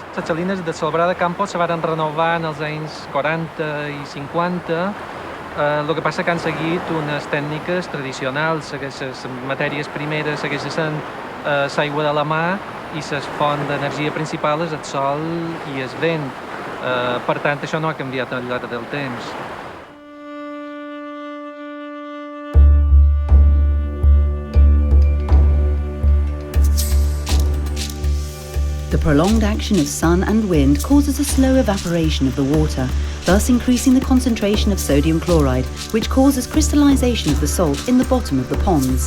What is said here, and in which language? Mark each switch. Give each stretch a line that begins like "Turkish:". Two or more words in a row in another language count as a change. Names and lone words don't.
Catalan: Les salines de Salobrar de Campos se van renovar en els anys 40 i 50. El que passa que han seguit unes tècniques tradicionals. Les matèries primeres segueixen sent l'aigua de la mar i la font d'energia principal és el sol i el vent. Per tant, això no ha canviat al llarg del temps.
English: The prolonged action of sun and wind causes a slow evaporation of the water, thus increasing the concentration of sodium chloride, which causes crystallization of the salt in the bottom of the ponds.